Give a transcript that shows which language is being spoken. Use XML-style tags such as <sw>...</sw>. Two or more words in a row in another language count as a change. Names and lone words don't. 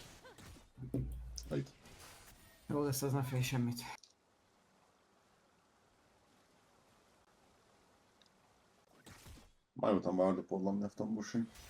<hu>Hejt. Jól lesz, az ne félj semmit.</hu> <sk>Majú tam várdu podľa mňa v tom buši.</sk>